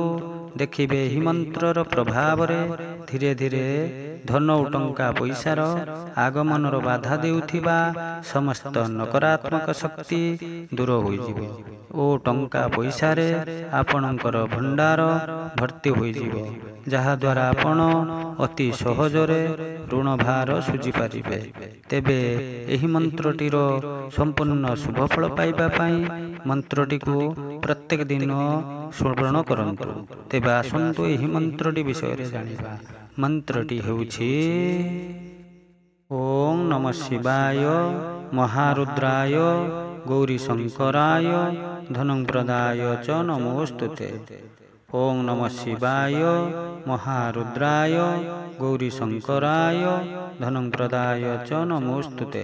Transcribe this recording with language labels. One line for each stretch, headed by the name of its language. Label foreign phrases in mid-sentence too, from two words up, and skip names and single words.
Odia: ଦେଖିବେ ହି ମନ୍ତ୍ରର ପ୍ରଭାବ ରେ ଧୀରେ ଧୀରେ ଧନ ଔର ଟଙ୍କା ପଇସାର ଆଗମନର ବାଧା ଦେଉଥିବା ସମସ୍ତ ନକାରାତ୍ମକ ଶକ୍ତି ଦୂର ହୋଇ ଯିବ ଓ ଟଙ୍କା ପଇସା ରେ ଆପଣଙ୍କର ଭଣ୍ଡାର ଭର୍ତ୍ତି ହୋଇ ଯିବ, ଯାହା ଦ୍ୱାରା ଆପଣ ଅତି ସହଜରେ ଋଣ ଭାର ସୁଝି ପାରିବେ। ତେବେ ଏହି ମନ୍ତ୍ରଟିର ସମ୍ପୂର୍ଣ୍ଣ ଶୁଭ ଫଳ ପାଇବା ପାଇଁ ମନ୍ତ୍ରଟି କୁ ପ୍ରତ୍ୟେକ ଦିନ ଶ୍ରବଣ କରନ୍ତୁ। ତେବେ ଆସନ୍ତୁ ଏହି ମନ୍ତ୍ରଟି ବିଷୟ ରେ ଜାଣିବା। ମନ୍ତ୍ରଟି ହେଉଛି
Sanskrit: ओम नमः शिवाय महारुद्राय गौरी शंकराय धनं प्रदाय च नमोस्तुते। ओम नमः शिवाय महारुद्राय गौरी शंकराय धनं प्रदाय च नमोस्तुते।